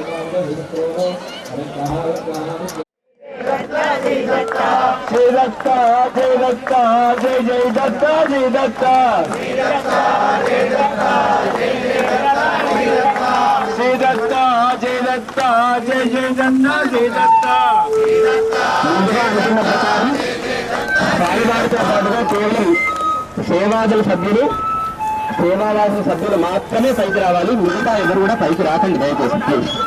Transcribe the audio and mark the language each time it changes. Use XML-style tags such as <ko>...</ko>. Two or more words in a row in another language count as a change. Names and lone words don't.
<hi>श्री दत्ता जय दत्ता जय जय दत्ता जय दत्ता श्री दत्ता जय दत्ता जय जय दत्ता जय दत्ता जय जय दत्ता जय दत्ता</hi> <te>ముందుగా అనుకున్న ప్రకారం సాయిబాబుతో పాటుగా కేవలం సేవాదళ సభ్యులు సేవాదాసుల సభ్యులు మాత్రమే పైకి రావాలి. మిగతా ఎవరు కూడా పైకి రాకండి దయచేసి ప్లీజ్.</te>